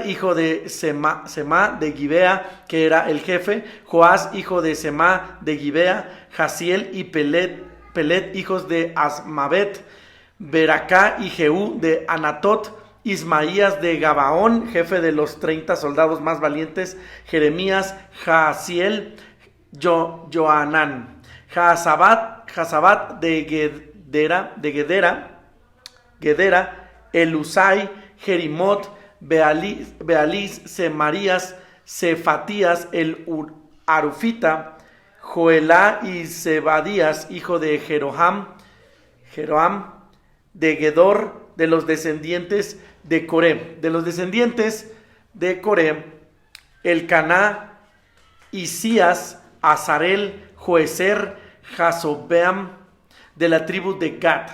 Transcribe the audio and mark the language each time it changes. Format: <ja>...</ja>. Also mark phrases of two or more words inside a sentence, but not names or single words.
<es>hijo de Semá de Gibea, que era el jefe, Joás, hijo de Semá de Gibea, Jaziel y Pelet, hijos de Asmavet, Beracá y Jehú de Anatot, Ismaías de Gabaón, jefe de los 30 soldados más valientes, Jeremías, Jaziel, Joanán, Jazabat de Gedera, Elusai, Jerimot, Bealís, Semarías, Cefatías, el Arufita, Joelá y Zebadías, hijo de Jeroham, de Gedor, de los descendientes de Coré. De los descendientes de Coré, Elcaná, Isías, Azarel, Joezer, Jasobeam, de la tribu de Gad.</es>